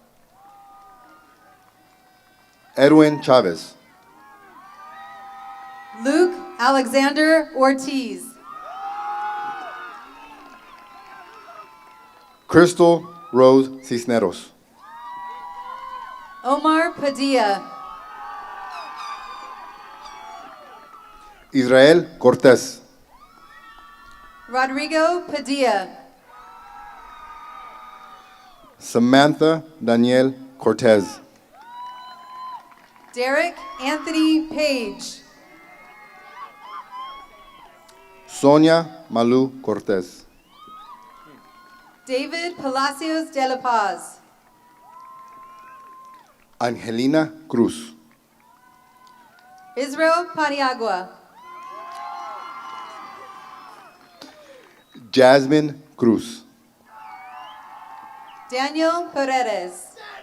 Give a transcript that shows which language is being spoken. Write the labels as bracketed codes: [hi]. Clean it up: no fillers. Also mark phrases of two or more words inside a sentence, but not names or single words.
[en] Edwin Chavez. Luke Alexander Ortiz. Crystal Rose Cisneros. Omar Padilla. Israel Cortez. Rodrigo Padilla. Samantha Danielle Cortez. Derek Anthony Page. Sonia Malu Cortez. David Palacios de la Paz. Angelina Cruz. Israel Paniagua. Jasmine Cruz. Daniel Paredes.